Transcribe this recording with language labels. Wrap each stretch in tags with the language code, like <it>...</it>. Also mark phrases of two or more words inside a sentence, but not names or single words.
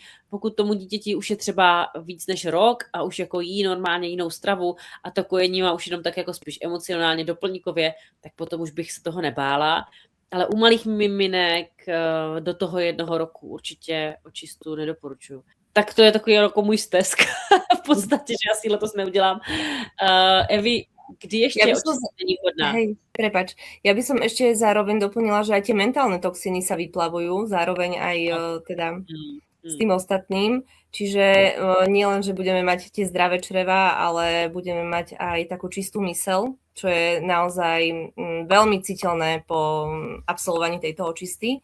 <cs>Pokud tomu dítěti už je třeba víc než rok a už jako jí normálně jinou stravu a to kojení má už jenom tak jako spíš emocionálně doplňkově, tak potom už bych se toho nebála. Ale u malých miminek do toho 1 roku určitě očistu nedoporučuju. Tak to je takový jako můj stesk v podstatě, že asi letos neudělám. Evi, kdy ještě očista není vhodná?</cs> <sk>Hej, prepáč. Ja by som ešte zároveň doplnila, že aj tie mentálne toxíny sa vyplavujú, zároveň aj teda s tým ostatným. Čiže nie len, že budeme mať tie zdravé čreva, ale budeme mať aj takú čistú myseľ, čo je naozaj veľmi citeľné po absolvovaní tejto očisty.</sk>